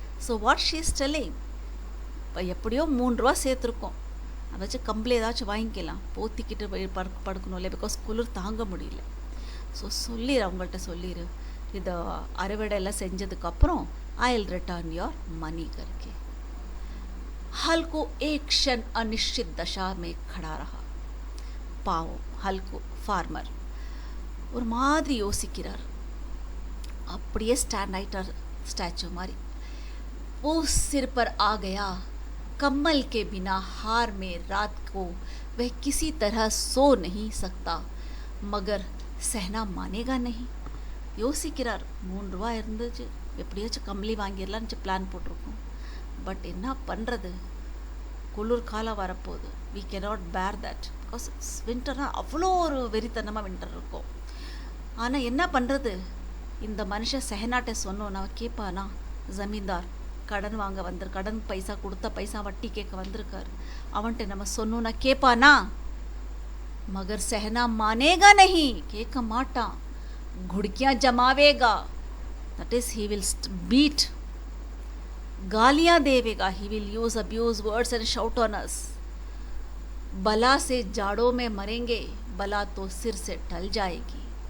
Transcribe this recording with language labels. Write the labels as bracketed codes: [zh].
[en] so what she is telling, [ta] இப்போ எப்படியோ 3 ரூபா சேர்த்துருக்கோம், அதை வச்சு கம்பளி ஏதாச்சும் வாங்கிக்கலாம், போத்திக்கிட்டு படுக்கணும் இல்லை, பிகாஸ் குளிர் தாங்க முடியல. ஸோ சொல்லிடு, அவங்கள்ட்ட சொல்லிடு, இதை அறுவடை எல்லாம் செஞ்சதுக்கப்புறம் [en] I will return your money [hi] करके। हल्को एक क्षण अनिश्चित दशा में खड़ा रहा। [ta] पावों हल्को फार्मर ஒரு மாதிரி யோசிக்கிறார்। அப்படியே ஸ்டாண்ட் ஆயிட்டார் ஸ்டாச்சு மாதிரி। [hi] वो सिर पर आ गया कम्बल के बिना हार में रात को वह किसी तरह सो नहीं सकता मगर सहना मानेगा नहीं। [ta] யோசிக்கிறார் 3 ரூபா இருந்துச்சு, எப்படியாச்சும் கம்பளி வாங்கிடலான்னு பிளான் போட்டிருக்கோம், பட் என்ன பண்ணுறது, குளிர் காலம் வரப்போகுது, [en] we cannot bear that [ta] because வின்டர்னால் அவ்வளோ ஒரு வெறித்தனமாக வின்டர் இருக்கும்। ஆனால் என்ன பண்ணுறது, இந்த மனுஷன் செஹனாட்டை சொன்னோன்னா கேட்பானா, ஜமீன்தார் கடன் வாங்க கடன் பைசா கொடுத்த பைசா வட்டி கேட்க வந்திருக்காரு, அவன்கிட்ட நம்ம சொன்னோன்னா கேட்பானா, [hi] மகர் செஹனா மானேகா நஹி, [ta] கேட்க மாட்டான், [hi] घुड़कियाँ जमावेगा, [en] that is he will beat, [hi] गालियाँ देवेगा, [en] he will use abuse words and shout on us, [hi] बला से जाड़ों में मरेंगे, बला तो सिर से टल जाएगी।